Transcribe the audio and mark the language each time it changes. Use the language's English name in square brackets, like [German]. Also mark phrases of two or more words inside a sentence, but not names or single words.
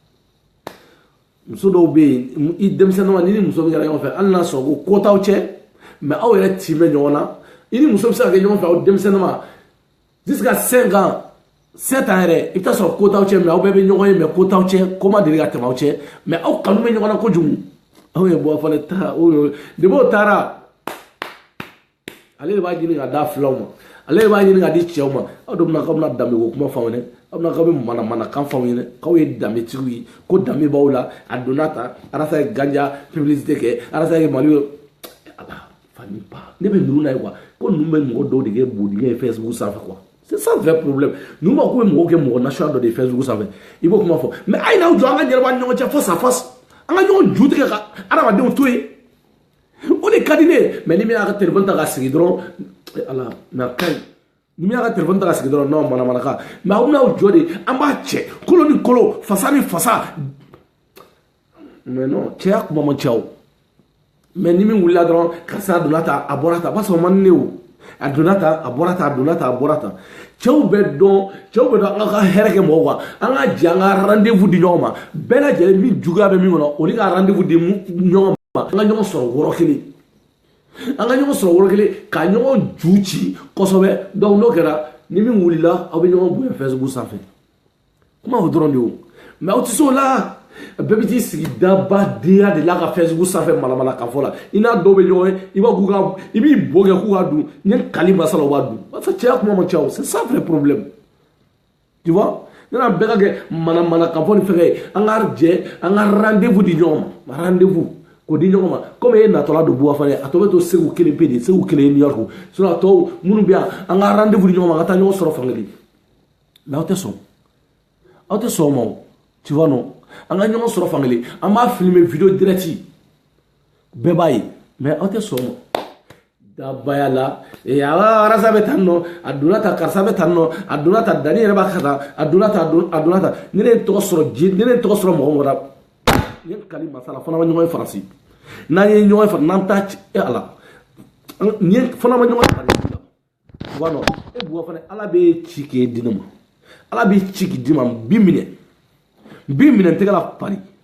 [Bambara] muso dɔw bɛ yen i denmisɛnninma n'i ni muso bɛ kɛra ɲɔgɔn fɛ hali n'a sɔrɔ ko t'aw cɛ mais aw yɛrɛ tin bɛ ɲɔgɔn na i ni muso bɛ se ka kɛ ɲɔgɔn fɛ aw denmisɛnninma [French] jusqu'à 5 ans 7 ans [Bambara] yɛrɛ i bɛ taa sɔrɔ ko t'aw cɛ mais aw bɛɛ bɛ ɲɔgɔn ye mais ko t'aw cɛ ko ma deli ka tɛmɛ aw cɛ mais aw kanu bɛ ɲɔgɔn na kojugu aw ye bɔ fɔlɔ ta depuis o taara ale de b'a ɲini ka d'a filaw ma ale de b'a ɲini ka di cɛw ma aw de bɛna k'aw bɛna danbe ko kuma f'aw ɲɛna aw bɛna k'aw bɛ manamanakan f'aw ɲɛna k'aw ye danbetigiw ye ko danbe b'aw la a donna ta arasa ye ganja publicité kɛ arasa ye mali ala fani ba ne bɛ ninnu na ye quoi ko ninnu bɛ mɔgɔ dɔw de kɛ bodigɛ ye Facebook sanfɛ quoi [French] c'est ça vrai problème [Bambara] ninnu b'a ko bɛ mɔgɔw kɛ mɔgɔ nasuya dɔ de ye Facebook sanfɛ i b'o kuma fɔ mais a ye n'aw jɔ an ka ɲɛnabɔ an ni ɲɔgɔn cɛ [French] face à face [Bambara] an ka ɲɔgɔn ju tigɛ ka adamadenw to yen o de ka di ne ye mais ni min y'a ka téléphone ta ka sigi dɔrɔn ala mais a ka ɲi ni min y'a ka téléphone ta ka sigi dɔrɔn non manamanaka mais aw bɛna'aw jɔ de an b'a cɛ kolo ni kolo fasa ni fasa mais non cɛya kuma man ca o mais ni min wulila dɔrɔn karisa donna ta a bɔra ta b'a sɔrɔ man di ne o a donna ta a bɔra ta a donna ta a bɔra ta cɛw bɛ dɔn an ka hɛrɛ kɛ mɔgɔw kan an ka jɛ an ka rendez-vous di ɲɔgɔn ma bɛɛ lajɛlen min juguya bɛ min kɔnɔ olu ka rendez-vous di ɲɔgɔn ma an ka ɲɔgɔn sɔrɔ wɔrɔ kelen an ka ɲɔgɔn sɔrɔ wɔrɔ kelen ka ɲɔgɔn ju ci kosɛbɛ donc n'o kɛra ni min wulila aw bɛ ɲɔgɔn bonya Facebook sanfɛ kuma o dɔrɔn de o mais aw tɛ se o la bɛɛ bɛ t'i sigi dabadenya de la ka Facebook sanfɛ malamala ka fɔ la i n'a dɔw bɛ ɲɔgɔn ye i b'a k'u ka i b'i bo kɛ k'u ka dun ni kali masala u b'a dun [French] parce que [Bambara] cɛya kuma man ca o [French] c'est ça vrai problème tu vois [Bambara] ne n'a bɛɛ ka kɛ manamana ka fɔ ni fɛn ye an ka jɛ an ka rendez-vous di ɲɔgɔn ma rendez-vous k'o di ɲɔgɔn ma comme e natɔla don buwa fana a tɔ bɛ to Segu kelen pe de Segu kelen ye New York sinon a tɔw minnu bɛ yan an ka rendez-vous di ɲɔgɔn ma an ka taa ɲɔgɔn sɔrɔ fankelen mais aw tɛ sɔn o ma o [French] tu vois non [Bambara] an ka ɲɔgɔn sɔrɔ fankelen an b'a filmer [French] vidéo direct [Bambara] bɛɛ b'a ye mais aw tɛ sɔn o ma dabaya la arasa bɛ tan nɔ a donna ta karisa bɛ tan nɔ a donna ta dani yɛrɛ b'a ka tan a donna ta ne ye tɔgɔ sɔrɔ mɔgɔ mɔgɔ la ni kali masala fana ma ɲɔgɔn ye faransi n'an ye ɲɔgɔn ye fana n'an t'a ci ala ni fana ma ɲɔgɔn ye faransi la wa non e buwa fana ala bɛ ci k'e di ne ma ala bɛ ci k'i di ma bi minɛ tɛgɛ la pari